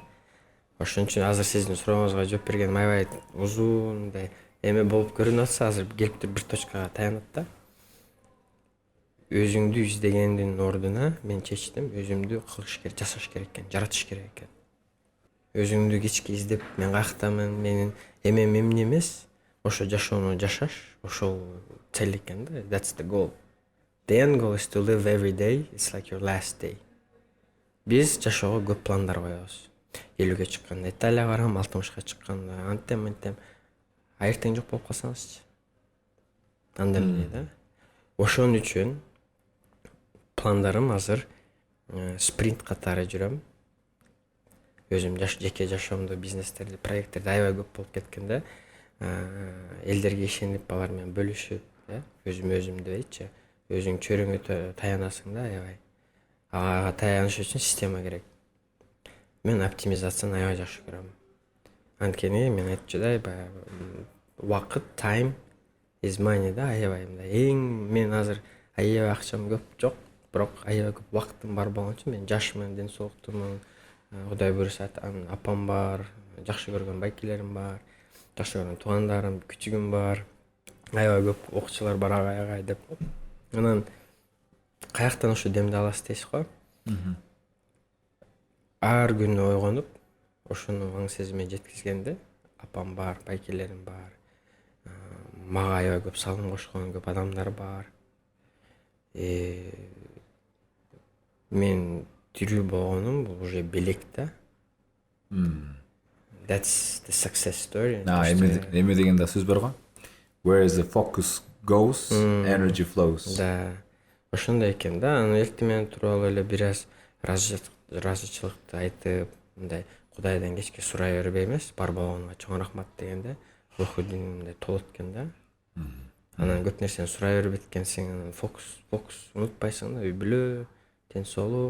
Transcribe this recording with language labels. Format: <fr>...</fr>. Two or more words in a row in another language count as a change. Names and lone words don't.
<ky>Ошон үчүн азыр сиздин сурооңузга жооп бергеним аябай узун мындай эме болуп көрүнүп атса, азыр келип туруп бир точкага таянат да. Өзүңдү издегендин ордуна мен чечтим, өзүмдү кылыш керек, жасаш керек экен, жаратыш керек экен. Өзүңдү кечке издеп, мен каяктамын, менин эмем эмне эмес, ошо жашоону жашаш, ошол цель экен да.</ky> <en>That's the goal. The end goal is to live every day. It's like your last day.</en> <ky>Биз жашоого көп пландар коебуз. 50-ге чыкканда Италияга барам, 60-ка чыкканда антем, эртең жок болуп калсаңызчы. Анда эмне да? Ошон үчүн пландарым азыр спринт катары жүрөм. Өзүм жеке жашоомдо бизнестерди, проекттерди аябай көп болуп кеткенде, элдерге ишенип алар менен бөлүшүп, өзүм дебейчи, өзүң чөйрөңө таянасың да аябай. Ага таяныш үчүн система керек. Мен оптимизацияны аябай жакшы көрөм. Анткени мен айтчудай, вакыт,</ky> <en>time is money</en> <ky>да, аябай мындай. Мен азыр аябай акчам көп жок, бирок аябай көп вакытым бар болгон үчүн мен жашмын, ден соолуктумун. Кудай буюрса апам бар, жакшы көргөн байкелерим бар, жакшы көргөн туугандарым, күчүгүм бар. Аябай көп окуучулар бар агай деп. Анан каяктан ошо демди аласыз дейсиз го? Ар күнү ойгонуп, ошону аң сезиме жеткизгенде, апам бар, байкелерим бар. Мага аябай көп салым кошкон көп адамдар бар. Мен тирүү болгонум бул уже белек да.</ky> <en>That's the success story.</en> <ky>Эме деген да сөз бар го.</ky> <en>Where is the focus goes, energy flows.</en> <ky>Да. Ошондой экен да. Анан эртең менен туруп алып эле бир аз ыраазычылыкты айтып, мындай Кудайдан кечке сурай бербей эмес, бар болгонуңа чоң рахмат дегенде руху мындай толот экен да. Анан көп нерсени сурай бербейт экенсиң, анан фокус унутпайсың да, үй бүлө, ден соолук.</ky>